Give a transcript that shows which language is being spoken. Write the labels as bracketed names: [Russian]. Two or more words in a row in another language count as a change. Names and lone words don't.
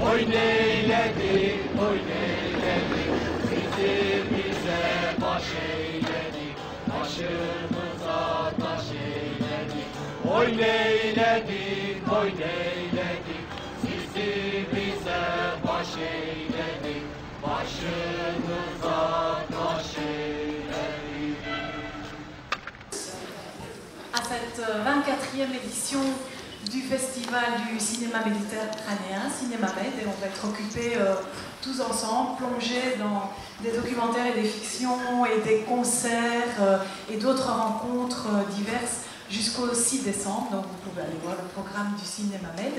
[Turkish] Oy neyledik, oy neyledik, sizi bize baş eyledik, başımıza taş eyledik. Oy neyledik, oy neyledik, sizi bize baş eyledik, başımıza taş eyledik. [French] À cette 24e édition du Festival du cinéma méditerranéen, Cinéma Med, et on va être occupés tous ensemble, plongés dans des documentaires et des fictions et des concerts et d'autres rencontres diverses jusqu'au 6 décembre, donc vous pouvez aller voir le programme du Cinéma Med.